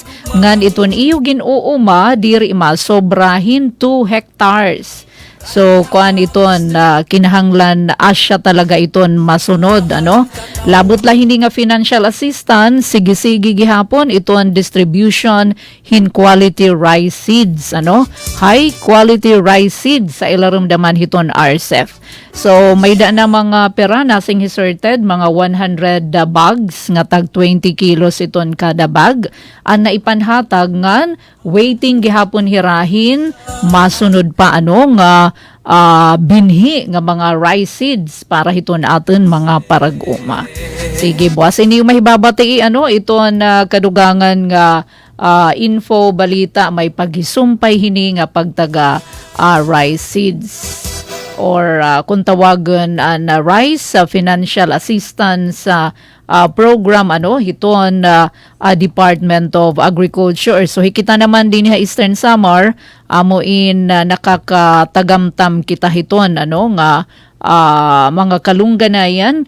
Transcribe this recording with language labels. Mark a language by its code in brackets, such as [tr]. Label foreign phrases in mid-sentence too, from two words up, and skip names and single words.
[war] Ngan iton iyo ginuuma diri sobrahin 2 hectares. So, kuan iton kinahanglan asya talaga iton masunod, Labot la hindi nga [en] financial assistance, [war] sige-sige gihapon iton distribution hin [en] quality rice seeds, High quality rice seeds [war] sa ilarum daman hiton RCEF. So, may da na mga pera nasing hisorted, mga 100 bags nga tag 20 kilos iton kada bag. Ang naipanhatag ngan waiting gihapon hirahin, masunod pa nga binhi nga mga [en] rice seeds [war] para hiton aton mga parag-uma. Sige, boss, ini mahibabati iton kadugangan nga info balita may pagisumpay hini nga pagtaga [en] rice seeds. [war] or kung tawagan RISE [en] financial assistance program [war] hiton Department of Agriculture. So hikita naman din ha Eastern Samar amuin nakakatagamtam kita hiton nga mga kalungganayan.